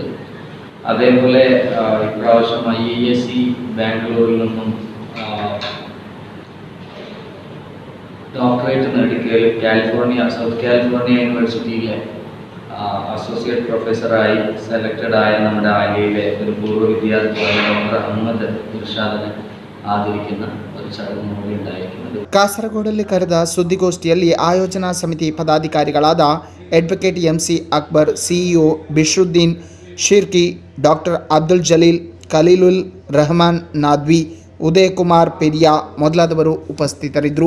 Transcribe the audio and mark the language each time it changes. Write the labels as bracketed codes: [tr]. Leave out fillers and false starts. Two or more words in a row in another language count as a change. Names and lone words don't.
[ml] അതേപോലെ ഇപ്രാവശ്യം IISc ബാംഗ്ലൂരിൽ നിന്നും ഡോക്ടറേറ്റ് നേടിയ സൗത്ത് കാലിഫോർണിയ യൂണിവേഴ്സിറ്റിയിലെ [en] associate professor selected [ml] ആയ നമ്മുടെ ആലിയയിലെ ഒരു പൂർവ്വ വിദ്യാർത്ഥിയായ ഡോക്ടർ അഹമ്മദ് ഇർഷാദിനെ ആദരിക്കുന്ന ഒരു ചടങ്ങ് കൂടി ഉണ്ടായിരിക്കുന്നത്. [kn] ಕಾಸರಗೋಡಲ್ಲಿ ಕರೆದ ಸುದ್ದಿಗೋಷ್ಠಿಯಲ್ಲಿ ಆಯೋಜನಾ ಸಮಿತಿ ಪದಾಧಿಕಾರಿಗಳಾದ ಅಡ್ವೊಕೇಟ್ MC ಅಕ್ಬರ್, CEO ಬಿಶ್ರುದ್ದೀನ್ ಶಿರ್ಕಿ, ಡಾಕ್ಟರ್ ಅಬ್ದುಲ್ ಜಲೀಲ್, ಖಲೀಲುಲ್ ರಹಮಾನ್ ನಾದ್ವಿ, ಉದಯ್ ಕುಮಾರ್ ಪೆರಿಯಾ ಮೊದಲಾದವರು ಉಪಸ್ಥಿತರಿದ್ದರು.